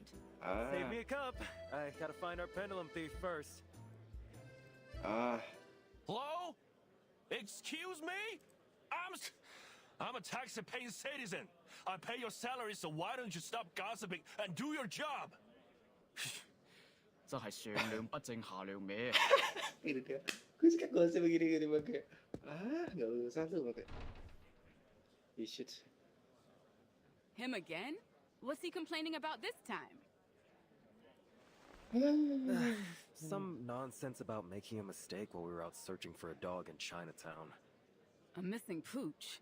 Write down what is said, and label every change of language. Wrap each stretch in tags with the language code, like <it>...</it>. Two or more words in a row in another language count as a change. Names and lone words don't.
<en>Save me a cup. I gotta find our pendulum thief first. Hello? Excuse me? I'm a tax-paying citizen. I pay your salary, so why don't you stop gossiping and do your job?</en> <yue>真係上梁不正下梁歪。</yue> <id>Ini dia. Gue suka gosip begini-gini pakai. Nggak usah tuh pakai.</id> <en>You should. Him again? What's he complaining about this time? Some nonsense about making a mistake while we were out searching for a dog in Chinatown. A missing pooch.</en>